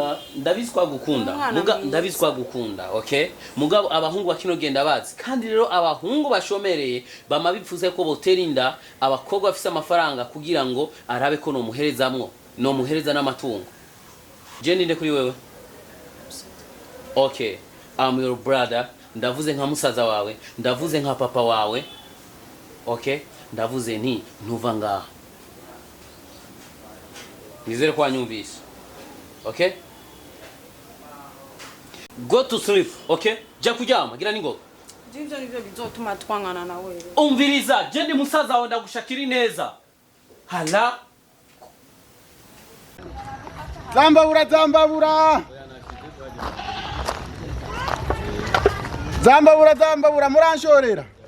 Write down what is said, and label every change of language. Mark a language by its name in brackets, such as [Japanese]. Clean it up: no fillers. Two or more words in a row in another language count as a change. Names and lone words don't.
[Rundi] ndabizi kwa gukunda okay mugabo abahungu bakino genda bazi kandi rero abahungu bashomereye bama bipfuze ko botera inda abakobwa bafise amafaranga kugira ngo arabe ko no muhereza n'amatungo je ndinde kuri wewe okay [English] I'm your brother [Rundi] ndavuze nka musaza wawe ndavuze nka papa wawe okay ndavuze nti ntuva ngaha nizere kwa nyumvise okay [English] go to sleep [Rundi] okay ja kuryama gira ningo Jivyo nivyo bizotuma twangana na wewe umviriza je ndi musaza wawe ndagushakira neza hala Zambabura muranshorera